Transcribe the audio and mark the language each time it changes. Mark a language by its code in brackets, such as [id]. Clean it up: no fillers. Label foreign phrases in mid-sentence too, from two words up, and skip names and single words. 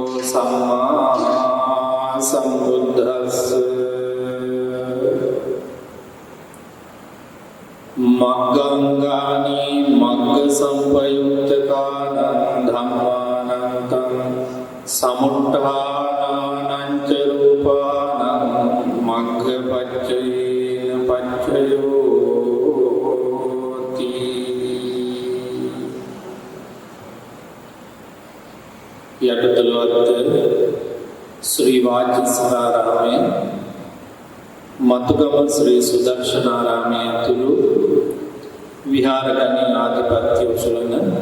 [pi] සම්මා සම්බුද්දස්ස මග්ගංගානි මග්ග සම්පයුක්තකානං ධම්මානන්තං සමුට්ඨානානං ච රූපානං මග්ග පච්චේන පච්චයෝති. [si] යටතලවත්ත ශ්‍රී වාචිසාරාමයේ මතුගම ශ්‍රී සුදර්ශනාරාමයේ ඇතුළු විහාරගණී ආධිපත්‍ය උසලන